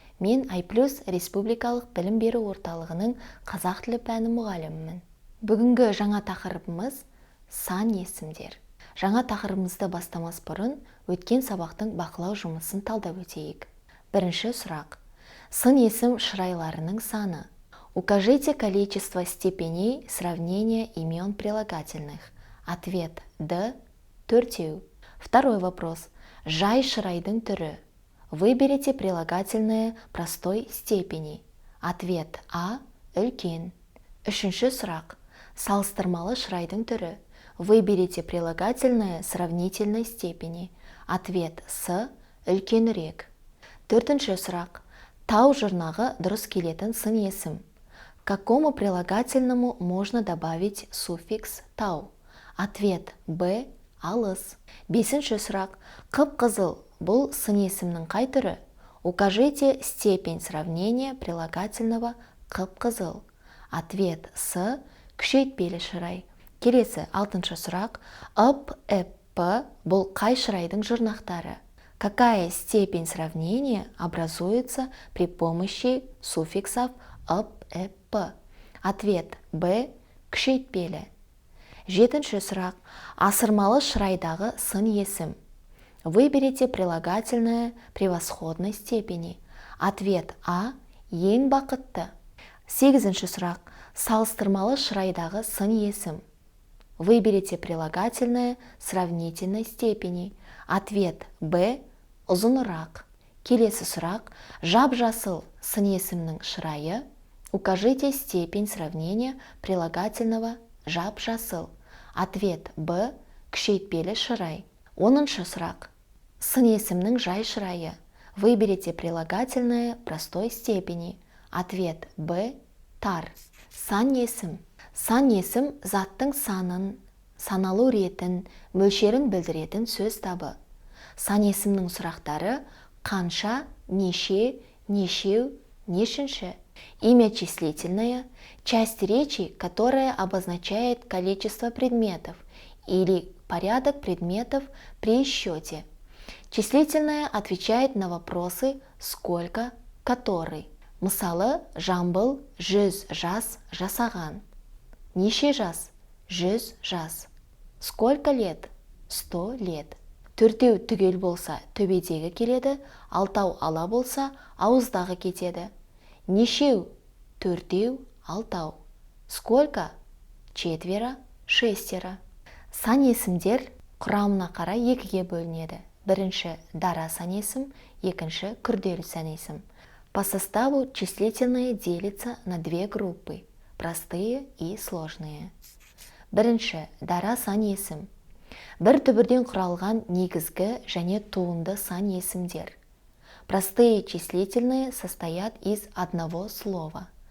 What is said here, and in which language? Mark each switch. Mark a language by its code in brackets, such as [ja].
[kk] Мен Айплюс Республикалық білім беру орталығының қазақ тілі пәні мұғалімімін. Бүгінгі жаңа тақырыбымыз сан есімдер. Жаңа тақырыбымызды бастамас бұрын өткен сабақтың бақылау жұмысын талдап өтейік. Бірінші сұрақ. Сын есім шырайларының саны. [ru] Укажите количество степеней сравнения имен прилагательных. Ответ Д. [kk] Төртеу. [ru] Второй вопрос. [kk] Жай шырайдың түрі. [ru] Выберите прилагательное простой степени. Ответ А. [kk] Үлкен. Үшінші сұрақ. Салыстырмалы шырайдың түрі. [ru] Выберите прилагательное сравнительной степени. Ответ С. [kk] Үлкенірек. Төртінші сұрақ. Тау жұрнағы дұрыс келетін сын есім. [ru] К какому прилагательному можно добавить суффикс тау? Ответ Б. [kk] Алыс. Бесінші сұрақ. Қып-қызыл бұл сын есімнің қай түрі? [ru] Укажите степень сравнения прилагательного қып-қызыл. Ответ С. [kk] Күшейтпелі шырай. Келесі алтыншы сұрақ. Ып, п бұл қай шырайдың жұрнақтары? [ru] Какая степень сравнения образуется при помощи суффиксов ып, п? Ответ Б. [kk] Күшейтпелі. Жетінші сұрақ. Асырмалы шырайдағы сын есім. [ru] Выберите прилагательное превосходной степени. Ответ А. [kk] Ең бақытты. Сегізінші сұрақ. Салыстырмалы шырайдағы сын есім. [ru] Выберите прилагательное сравнительной степени. Ответ Б. [kk] Ұзынырақ. Келесі сұрақ. Жап-жасыл сын есімнің шырайы. [ru] Укажите степень сравнения прилагательного жап-жасыл. Ответ Б. [kk] Күшейтпелі шырай. Оныншы сұрақ. Сын есімнің жай шырайы. [ru] Выберите прилагательное простой степени. Ответ Б. [kk] Тар. Сан есім. Сан есім заттың санын, саналу ретін, мөлшерін білдіретін сөз табы. Сан есімнің сұрақтары қанша, неше, нешеу, нешінші. [ru] Имя числительное – часть речи, которая обозначает количество предметов или порядок предметов при счете. Числительное отвечает на вопросы «сколько», «который». [kk] Мысалы, Жамбыл 100 жас жасаған. Неше жас? 100 жас. [ru] Сколько лет? 100 лет. [kk] Төртеу түгел болса, төбедегі келеді, алтау ала болса, ауыздағы кетеді. Нешеу? Төртеу, алтау. [ru] Сколько? [kk] 4, 6. Сан есімдер құрамына қарай екіге бөлінеді. Бірінші дара сан есім, екінші күрделі сан есім. [ru] По составу числительное делится на две группы – простые и сложные. [kk] Бірінші дара сан есім. Бір түбірден құралған негізгі және туынды сан есімдер. [ru] Простые числительные состоят из одного слова.